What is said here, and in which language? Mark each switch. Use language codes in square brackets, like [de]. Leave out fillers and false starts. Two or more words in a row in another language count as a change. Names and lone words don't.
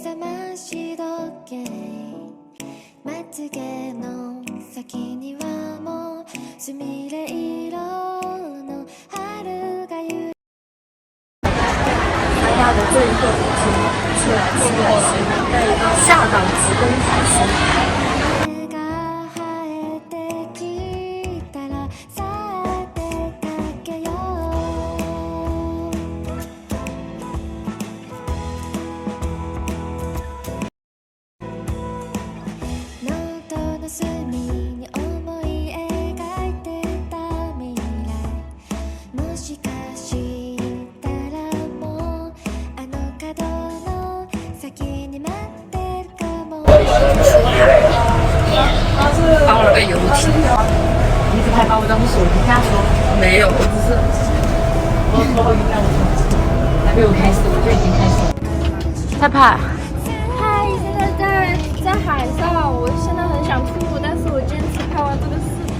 [ja] 覚まし時計まつげの先にはもうすみれ色の春がゆ [zh] 参加的最后一天，出来吃了下档直奔海参。 [ja] 手が生えてきたらさあ出かけようノートの隅に思い描いてた未来もしかしたらもうあの角の先に待ってるかも [zh] 包了个游艇，你只还把我当手机架说？没有，我只是我说一下，我说还没有开始，我就已经开始了。太怕。嗨，现在在海上，我现在很想吐，但是我坚持拍完这个视频。